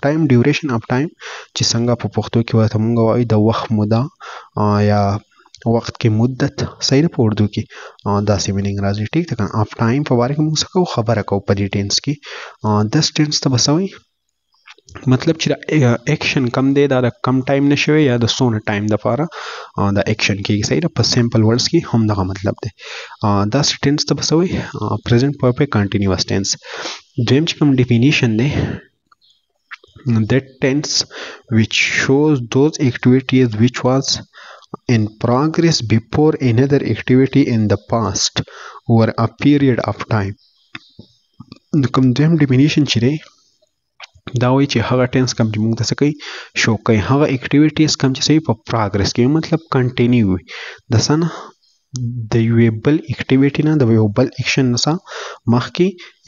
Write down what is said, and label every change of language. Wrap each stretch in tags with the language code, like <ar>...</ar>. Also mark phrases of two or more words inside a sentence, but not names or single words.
<en>time duration of time</en> <ps>چې څنګه په پښتو کې ورته موږ وایو د وخت موده یا وخت کې مدت صحیح ده په اردو کې داسې میننګ راځي ټیک ده که نه</ps> <en>of time</en> <ps>په باره کې موږ څه کوو خبره کوو په دې ټینس کې</ps> <en>this tense</en> <ps>ته به څه وایي مطلب چې دا اکشن کم دی دا د کم ټایم نه شوی یا د څونه ټایم دپاره دا اکشن کېږي صحیح ده په</ps> <en>simple words</en> <ps>کې هم دغه مطلب دی داسې ټینس ته به څه وایي</ps> <en>present perfect continuous tense</en> <ps>دویم چې کوم ډیفینیشن دی</ps> <en>that tense which shows those activities which was in progress before another activity in the past over a period of time</en> <ps>کوم دویم ډیفینیشن چې دی دا وایي چې هغه ټینس کوم چې موږ ته څه کوي شو کوي هغه اکټیویټیز کوم چې څه په پراګرس کې مطلب کنټینیو وي د څه نه د یوې بل اکټیویټي نه د یو بل اکشن نه څه مخکې ان</ps>